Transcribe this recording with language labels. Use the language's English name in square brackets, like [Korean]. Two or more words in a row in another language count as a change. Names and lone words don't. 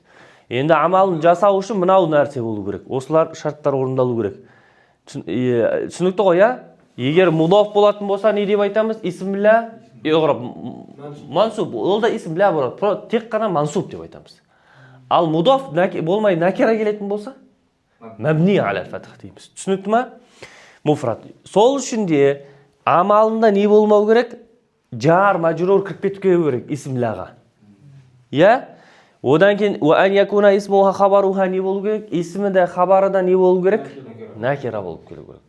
[Kazakh] Енді амалын жасау үшін мынау нәрсе болу керек. Осылар шарттар орындалу керек. Түсінікті ғой, Егер мудоф болатын болса, не деп айтамыз? [Arabic] اسم لا إعراب. منصوب. [Kazakh] Ол да [Arabic] اسم لا [Kazakh] болады. Тек қана мансуб деп айтамыз. Ал мудоф болмай накира келетін болса, [Arabic] مبني على الفتح [Kazakh] дейміз. Түсінікті ма? Муфрат. Сол үшін де амалында не болмау керек? [Arabic] جار، مجرور [Kazakh] кіріп кетіп керек исм лаға. Одан кейін [Arabic] وأن يكون اسمها خبرها [Kazakh] не болу керек? Исмі де хабары да не болу керек? Накира болып келу керек.